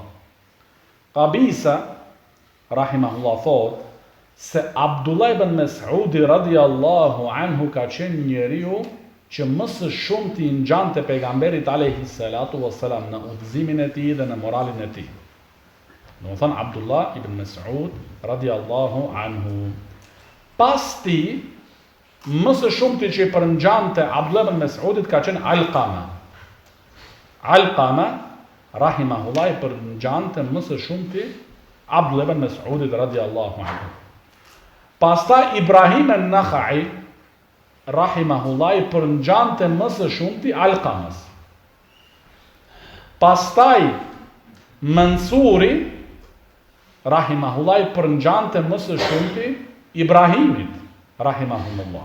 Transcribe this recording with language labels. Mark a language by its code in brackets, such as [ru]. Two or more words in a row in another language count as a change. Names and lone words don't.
[sq] Qabisa rahimahullah thot se Abdullah ibn Mas'udi [ar] رضي الله عنه [sq] ka qenë njeriu që më së shumti I ngjante pejgamberit [ar] عليه الصلاة والسلام [sq] në udhëzimin e tij dhe në moralin e tij. Domethënë Abdullah ibn Mas'ud [ar] رضي الله عنه. [sq] Pas tij, më së shumti që I përngjante Abdullah ibn Mas'udit ka qenë Alqama. Alqama rahimahullah I përngjante më së shumti Abdullah ibn Mas'udit [ar] رضي الله عنه. [sq] Pastaj Ibrahim an-Nakhai rahimahullah I përngjante më së shumti Alqamas. Pastaj Mansuri rahimahullah I përngjante më së shumti Ibrahimit rahimahullah.